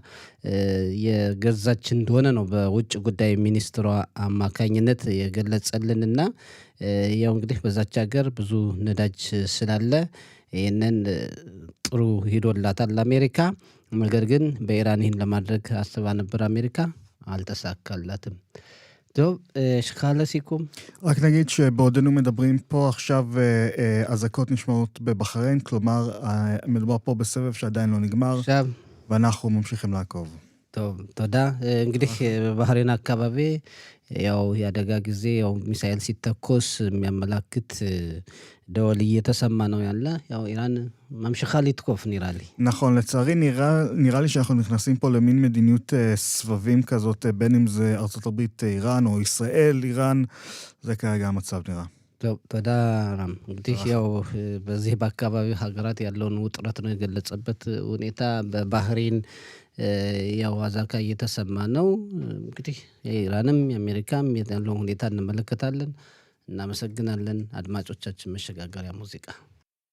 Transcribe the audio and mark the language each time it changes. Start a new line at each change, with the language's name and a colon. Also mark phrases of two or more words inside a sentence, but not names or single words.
Amharic: የገዛች እንደሆነ ነው በውጭ ጉዳይ ሚኒስትሯ አማካኝነት የገለጸልንና ያው እንግዲህ በዛች ሀገር ብዙ ነዳጅ ስላለ ይሄንን ጥሩ ሂዶላታል አሜሪካ። ነገር ግን በኢራን ይህን ለማድረግ አስባ ነበር አሜሪካ፣ አልተሳካላትም።
Hebrew: טוב, שחל לסיכום. רק נגיד שבעודנו מדברים פה עכשיו, אזעקות נשמעות בבחריין, כלומר, מדובר פה בסבב שעדיין לא נגמר, עכשיו. ואנחנו ממשיכים לעקוב. טוב, תודה.
Amharic: እንግዲህ በባህሬን አካባቢ ያው ያደጋ ጊዜ ያው ሚሳኤል ሲተኮስ የሚያመላክት ደወል እየተሰማ ነው ያለ። ያው ኢራን
Hebrew: ממשיכה לתקוף נראה לי. נכון, לצערי נראה לי שאנחנו נכנסים פה למין מדיניות סבבים כזאת, בין אם זה ארצות הברית איראן או ישראל איראן, זה כרגע המצב נראה. טוב, תודה רם.
Amharic: እንግዲህ ያው በዚህ በአካባቢ ሀገራት ያለውን ውጥረት ነው የገለጸበት ሁኔታ በባህሬን ያው አዛካ እየተሰማ ነው። እንግዲህ የኢራንም የአሜሪካም ያለውን ሁኔታ እንመለከታለን። እናመሰግናለን። አድማጮቻችን መሸጋገሪያ ሙዚቃ